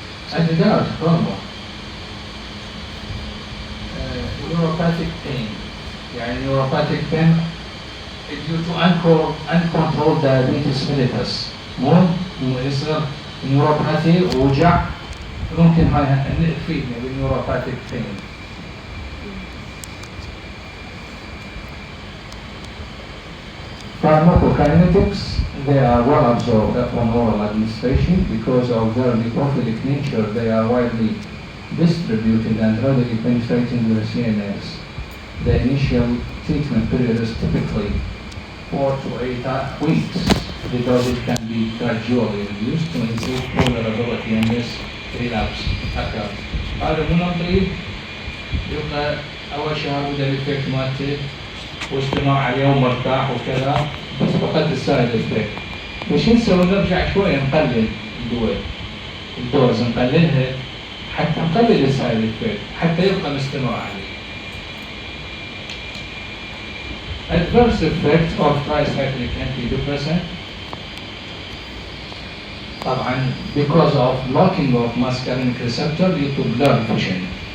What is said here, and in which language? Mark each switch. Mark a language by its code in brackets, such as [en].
[en] Antidiuretic hormone. Neuropathic pain. Neuropathic pain is due to uncontrolled diabetes mellitus. [ar] يصير نيوروباثي ووجع، ممكن هاي تفيدنا بالنيوروباثيك بين. [en] Pharmacokinetics, they are well absorbed upon oral administration because of their lipophilic nature. They are widely distributed and readily penetrating the CNS. The initial treatment period is typically 4 to 8 weeks. The dosage can be gradually reduced to improve tolerability and less relapse occurs. [ar] هذا مو طريق يبقى أول شيء هذا الإفكت مالته واستماع عليه ومرتاح وكذا، بس فقط السايد إفكت. وش نسوي؟ نرجع شوية نقلل الدوز نقللها حتى نقلل السايد إفكت حتى يبقى مستمع عليه. [en] Adverse effect of tricyclic antidepressant، طبعا because of blocking of muscarinic receptor due to blurred vision.